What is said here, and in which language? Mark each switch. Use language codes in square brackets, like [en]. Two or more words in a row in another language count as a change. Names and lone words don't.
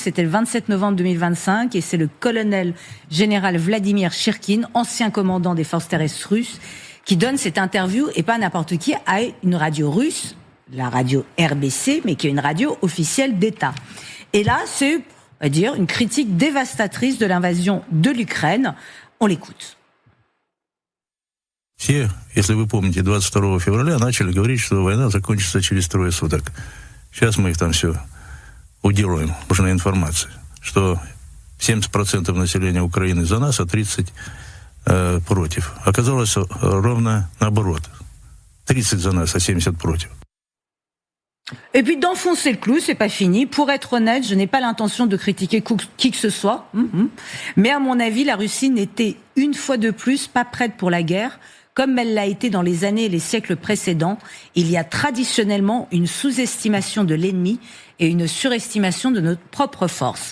[fr] C'était le 27 novembre 2025 et c'est le colonel général Vladimir Chirkin, ancien commandant des forces terrestres russes, qui donne cette interview, et pas n'importe qui, à une radio russe, la radio RBC, mais qui est une radio officielle d'État. Et là, c'est, on va dire, une critique dévastatrice de l'invasion de l'Ukraine. On l'écoute. [ru] Все, если вы помните, 22 февраля начали говорить, что война закончится через 3 суток. Сейчас мы их там все уделаем, нужна информация, что 70% населения Украины за нас, а 30% против. Оказалось ровно наоборот. 30 за нас, а 70 против. [fr] Et puis d'enfoncer le clou, c'est pas fini. Pour être honnête, je n'ai pas l'intention de critiquer qui que ce soit. Mais à mon avis, la Russie n'était une fois de plus pas prête pour la guerre, comme elle l'a été dans les années et les siècles précédents. Il y a traditionnellement une sous-estimation de l'ennemi et une surestimation de notre propre force.